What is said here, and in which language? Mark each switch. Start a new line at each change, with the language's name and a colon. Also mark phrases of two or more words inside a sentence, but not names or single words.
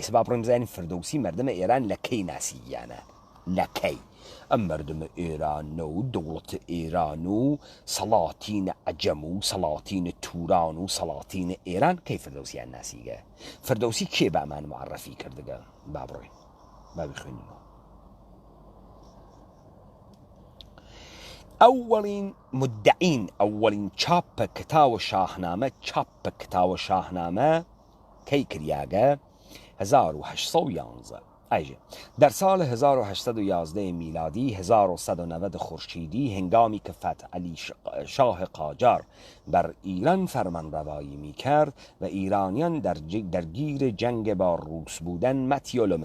Central Kurdish: سبا بڕۆین بزانین فردەوسی مەردەمە ئێران لە کەی ناسییانە لە کەی ئەم مەردەمە ئێرانە و دەوڵەتە ئێران و سەڵاتینە عەجەم و سەڵاتینە توران و سەڵاتینە ئێران کەی فردەوسیان ناسیگە فردەوسی کێ بامان معرەفی کردگە با بڕۆین با بخوێنینەوە
Persian: اولین مدعین اولین چاپ کتاب شاهنامه
Central Kurdish: کی کریاگه
Persian: 1811 ایجه در سال 1811 میلادی 1190 خورشیدی هنگامی که فتح علی شاه قاجار بر ایران فرمانروایی می کرد و ایرانیان درگیر جنگ با روس بودن متیو